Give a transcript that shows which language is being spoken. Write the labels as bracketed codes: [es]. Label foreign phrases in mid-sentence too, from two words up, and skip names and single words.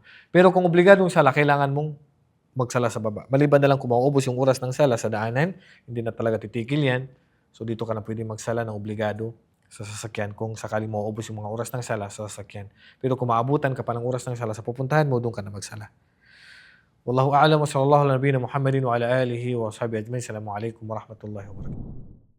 [tl] Pero kung obligadong sala, kailangan mong magsala sa baba. Maliban na lang kung mauubos yung oras ng sala sa daanan, hindi na talaga titigil yan. So dito ka na pwede magsala ng obligado sa sasakyan kung sakaling mauubos yung mga oras ng sala sa sasakyan. Pero kung maabutan ka pa ng oras ng sala sa pupuntahan mo, doon ka na magsala. [ar] والله أعلم و صلى الله على نبينا محمد و على آله و صحبه أجمعين. السلام عليكم ورحمة الله وبركاته.